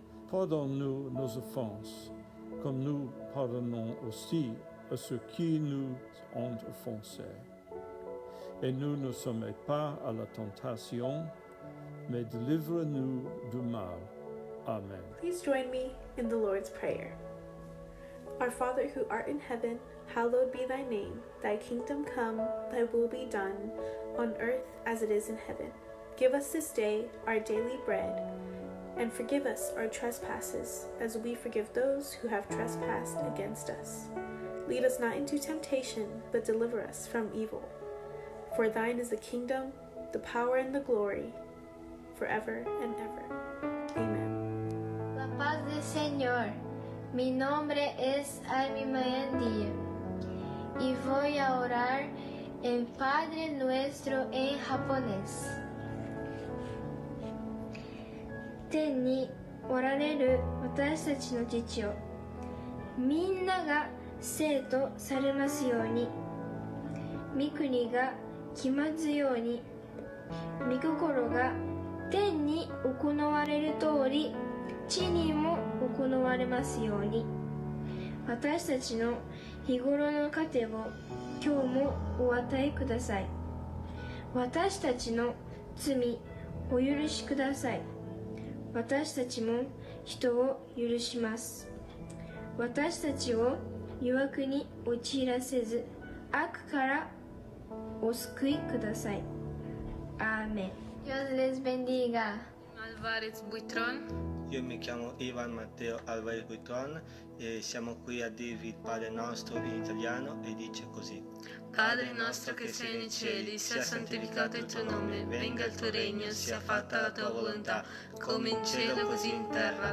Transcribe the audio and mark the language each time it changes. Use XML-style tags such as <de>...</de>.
<fr>Pardonne-nous nos offenses, comme nous pardonnons aussi à ceux qui nous ont offensés. Et nous ne soumets pas à la tentation, mais délivre-nous du mal. Amen.</fr> <en>Please join me in the Lord's Prayer. Our Father who art in heaven, hallowed be thy name. Thy kingdom come, thy will be done, on earth as it is in heaven. Give us this day our daily bread, and forgive us our trespasses, as we forgive those who have trespassed against us. Lead us not into temptation, but deliver us from evil. For thine is the kingdom, the power, and the glory, forever and ever. Amen.</en> <es>La paz del Señor. Mi nombre es Abimael Díaz y voy a orar el Padre Nuestro en japonés.</es> <ja>天におられる私たちの父よ、みんなが生とされますように、御国が来ますように、御心が天に行われる通り、地にも行われますように。私たちの日頃の糧を今日もお与えください。私たちの罪お許しください。私たちも人を許します。私たちを誘惑に陥らせず、悪からお救いください。アーメン。</ja> <es>Dios les bendiga. Álvarez Buitrón.</es> <it>Io mi chiamo Ivan Matteo Alvarez Buitron e siamo qui a dirvi il Padre nostro in italiano e dice così. Padre nostro che sei nei cieli, sia santificato il tuo nome, venga il tuo regno, sia fatta la tua volontà, come in cielo così in terra.</it>